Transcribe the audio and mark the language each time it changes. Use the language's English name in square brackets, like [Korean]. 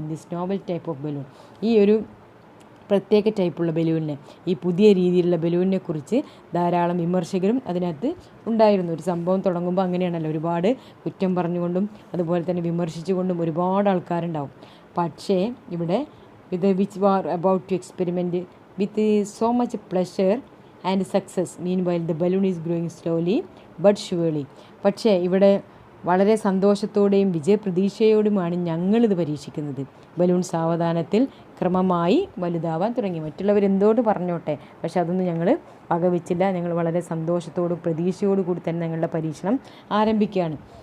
[English] in this novel type of balloon, [Malayalam] ഈ ഒരു പ്രത്യേക ടൈപ്പുള്ള ബലൂണിനെ, ഈ പുതിയ രീതിയിലുള്ള ബലൂണിനെ കുറിച്ച് ധാരാളം വിമർശകരും അതിനകത്ത് ഉണ്ടായിരുന്നു. ഒരു സംഭവം തുടങ്ങുമ്പോൾ അങ്ങനെയാണല്ലോ, ഒരുപാട് കുറ്റം പറഞ്ഞുകൊണ്ടും അതുപോലെ തന്നെ വിമർശിച്ചുകൊണ്ടും ഒരുപാട് ആൾക്കാരുണ്ടാവും. പക്ഷേ ഇവിടെ ഇത് [English] Which were about to experiment with so much pleasure and success. Meanwhile the balloon is growing slowly but surely. [Malayalam] പക്ഷേ ഇവിടെ വളരെ സന്തോഷത്തോടെയും വിജയപ്രതീക്ഷയോടുമാണ് ഞങ്ങളിത് പരീക്ഷിക്കുന്നത്. ബലൂൺ സാവധാനത്തിൽ ക്രമമായി വലുതാവാൻ തുടങ്ങി. മറ്റുള്ളവരെന്തോട് പറഞ്ഞോട്ടെ, പക്ഷെ അതൊന്നും ഞങ്ങൾ വകവെച്ചില്ല. ഞങ്ങൾ വളരെ സന്തോഷത്തോടും പ്രതീക്ഷയോടു കൂടി തന്നെ ഞങ്ങളുടെ പരീക്ഷണം ആരംഭിക്കുകയാണ്.